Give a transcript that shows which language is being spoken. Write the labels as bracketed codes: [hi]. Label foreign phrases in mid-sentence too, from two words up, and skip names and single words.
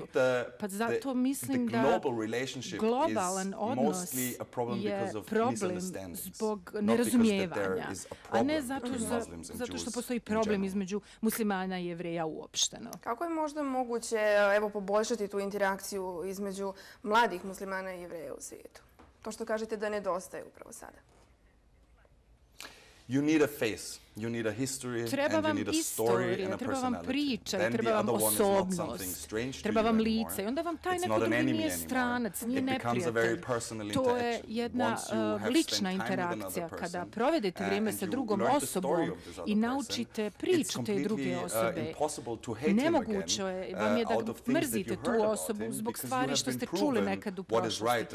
[bs] Pa zato mislim da globalan odnos je problem zbog nerazumijevanja, a ne zato što postoji problem između muslimana i jevreja uopšteno. Kako je možda moguće poboljšati tu interakciju između mladih muslimana i jevreja u svijetu? To što kažete da nedostaje upravo sada. [en] You need a face, you need a history, and you need a story and a personality. [bs] Treba vam priča, treba vam osobnost, treba vam lice. I onda vam taj neko drugi nije stranac, nije neprijatelj. To je jedna lična interakcija. Kada provedete vrijeme sa drugom osobom i naučite priču te druge osobe, nemoguće vam je da mrzite tu osobu zbog stvari što ste čuli nekad u prošlosti.